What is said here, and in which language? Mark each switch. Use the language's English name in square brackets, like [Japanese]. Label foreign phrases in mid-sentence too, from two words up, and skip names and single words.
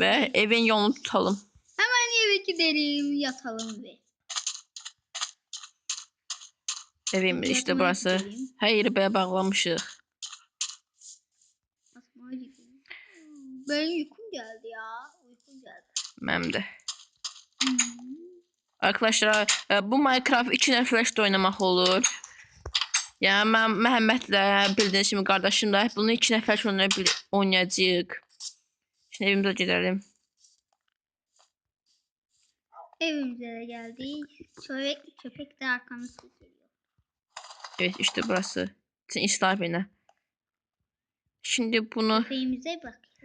[Turkish] Ve evin yolunu tutalım. Hemen eve gidelim, yatalım ve. Evimiz işte burası. Gidelim. Her yeri böyle bağlamışıq. Benim uykum geldi ya. Uykum geldi. [Azerbaijani] Mənim də. Hmm. Arkadaşlar bu Minecraft 2 nəfərlə oynamaq olur. Yəni mən Məhəmmədlə bildiyiniz kimi qardaşımla bunu 2 nəfər oynayacağıq. Şimdi evimizə gedəlim. [Turkish] Evimize de geldik. Köpek de arkamızda geliyor. Evet işte burası. Sen İslam beni. Şimdi bunu Köpeğimize bak ya.